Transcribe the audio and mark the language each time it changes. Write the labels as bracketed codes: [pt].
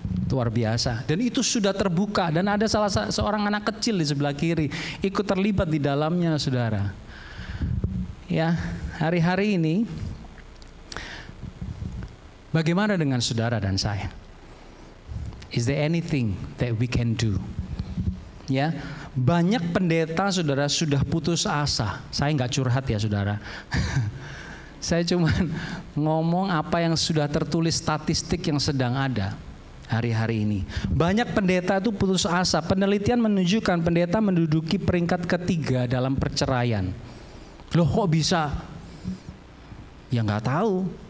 [id] Luar biasa. Dan itu sudah terbuka. Dan ada seorang anak kecil di sebelah kiri ikut terlibat di dalamnya, saudara. Ya, hari-hari ini bagaimana dengan saudara dan saya? [en] Is there anything that we can do? [id] Ya, banyak pendeta saudara sudah putus asa. Saya nggak curhat ya saudara. Saya cuma ngomong apa yang sudah tertulis statistik yang sedang ada hari-hari ini. Banyak pendeta itu putus asa. Penelitian menunjukkan pendeta menduduki peringkat ketiga dalam perceraian. Loh kok bisa? Ya nggak tahu.